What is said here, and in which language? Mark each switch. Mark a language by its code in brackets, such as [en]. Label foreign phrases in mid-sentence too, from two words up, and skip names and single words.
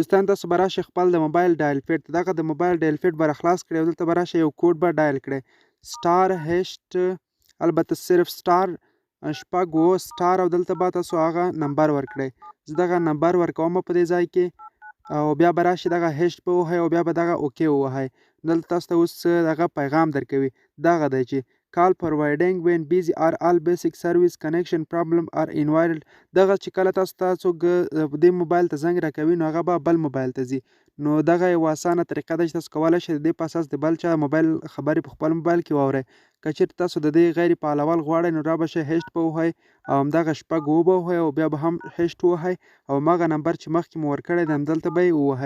[ps] دوستان تاسو به راشئ خپل د موبایل ډایل پیډ دغه د موبایل ډایل پیډ به راخلاص کړئ او دلته به راشئ یو کوډ به ډایل کړئ سټار هشت البته صرف سټار شپږ اوه سټار او دلته به تاسو هغه نمبر ورکړئ. زه دغه نمبر ورکوم په دې ځای کې او بیا به راشي دغه هشت به ووهئ او بیا به دغه اوکې ووهئ. دلته تاسو ته اوس دغه پیغام درکوي، دغه دی چې [en] call providing when busy or all basic service connection problem or invalid. [ps] دغه چې کله تاسو ته څوک دې موبایل ته زنګ راکوي نو هغه به بل موبایل ته ځي. نو دغه یوه اسانه طریقه ده چې تاسو کولی شئ د دې په اساس د بل چا موبایل خبرې په خپل موبایل کې واورئ. که چېرته تاسو د دې غیر فعالول غواړئ نو را به شئ هشت به ووهئ او همدغه شپږ اوه به ووهئ او بیا به هم هشت ووهئ او هماغه نمبر چې مخکې مو ورکړی دی همدلته به یې ووهئ.